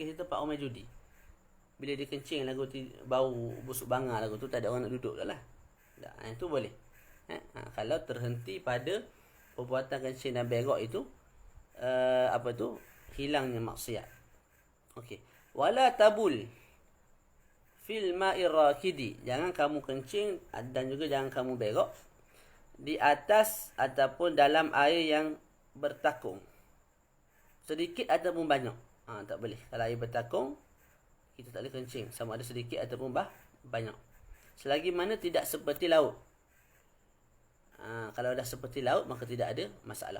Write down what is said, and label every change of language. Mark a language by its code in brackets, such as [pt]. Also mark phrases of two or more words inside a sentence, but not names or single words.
[ms] Kes tempat orang main judi. Bila dia kencing lagu tu bau busuk bangar lagu tu, tak ada orang nak duduk dah lah. Itu boleh. Kalau terhenti pada perbuatan kencing dan berak itu, hilangnya maksiat. Okey. [ar] ولا تبل في الماء الراكد. [ms] Jangan kamu kencing dan juga jangan kamu berak di atas ataupun dalam air yang bertakung. Sedikit ataupun banyak. Tak boleh. Kalau air bertakung, kita tak boleh kencing sama ada sedikit ataupun banyak. Selagi mana tidak seperti laut. Kalau dah seperti laut maka tidak ada masalah.